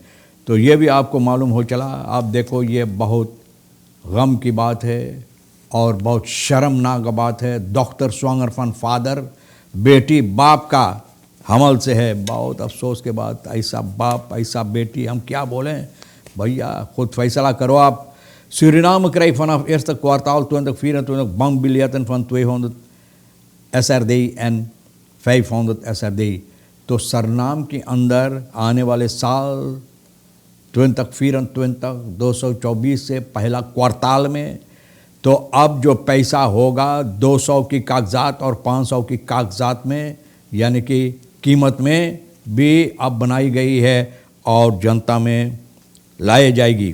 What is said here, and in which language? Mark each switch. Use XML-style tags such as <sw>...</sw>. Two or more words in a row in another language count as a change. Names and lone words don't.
<hi>तो ये भी आपको मालूम हो चला। आप देखो, ये बहुत गम की बात है और बहुत शर्मनाक बात है। डॉक्टर</hi> <nl>zwanger van vader,</nl> <hi>बेटी बाप का हमल से है। बहुत अफसोस के बाद, ऐसा बाप ऐसा बेटी, हम क्या बोलें भैया, खुद फैसला करो आप।</hi> <nl>सूरीनाम krijgt vanaf eerste kwartaal 2024 bankbiljetten van $200 SRD en $500 SRD।</nl> <hi>तो सरनाम के अंदर आने वाले साल 2024 224 से पहला क्वार्टाल में, तो अब जो पैसा होगा 200 की कागजात और 500 की कागजात में, यानी कि कीमत में भी अब बनाई गई है और जनता में लाई जाएगी।</hi>